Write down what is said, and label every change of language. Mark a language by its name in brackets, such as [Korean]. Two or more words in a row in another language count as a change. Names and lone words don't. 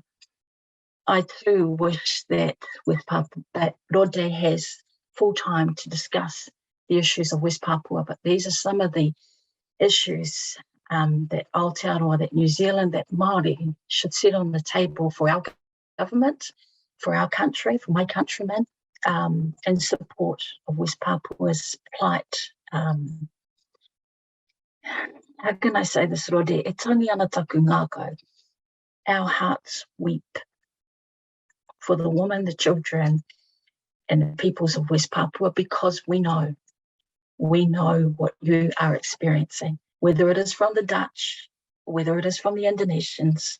[English] I too wish that West Papua, that Rode has full time to discuss the issues of West Papua, but these are some of the issues that Aotearoa, that New Zealand, that Māori should sit on the table for our government, for our country, for my countrymen, in support of West Papua's plight. How can I say this, Rode? [Māori] E tangi ana taku ngākau. [English] Our hearts weep for the women, the children, and the peoples of West Papua because we know what you are experiencing, whether it is from the Dutch, whether it is from the Indonesians.